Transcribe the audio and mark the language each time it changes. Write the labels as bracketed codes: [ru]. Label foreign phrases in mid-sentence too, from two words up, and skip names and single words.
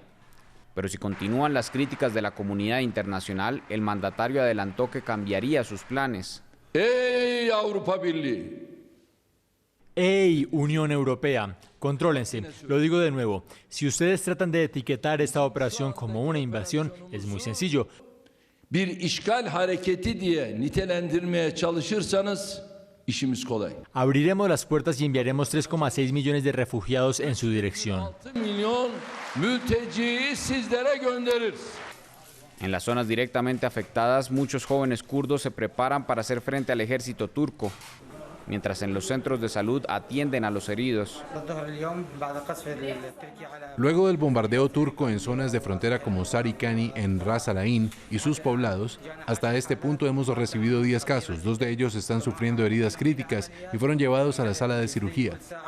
[es] Pero si continúan las críticas de la comunidad internacional, el mandatario adelantó que cambiaría sus planes. [tr] ¡Ey, Avrupa Birliği! [es] ¡Ey, Unión Europea! Contrólense, lo digo de nuevo. Si ustedes tratan de etiquetar esta operación como una invasión, es muy sencillo. [tr] Bir işgal hareketi diye nitelendirmeye çalışırsanız işimiz kolay. [es] Abriremos las puertas y enviaremos 3,6 millones de refugiados en su dirección. [tr] 6 milyon mülteciyi sizlere göndeririz. [es] En las zonas directamente afectadas, muchos jóvenes kurdos se preparan para hacer frente al ejército turco, mientras en los centros de salud atienden a los heridos. Luego del bombardeo turco en zonas de frontera como Sarikani en Ras al-Ain y sus poblados, hasta este punto hemos recibido 10 casos, 2 de ellos están sufriendo heridas críticas y fueron llevados a la sala de cirugía.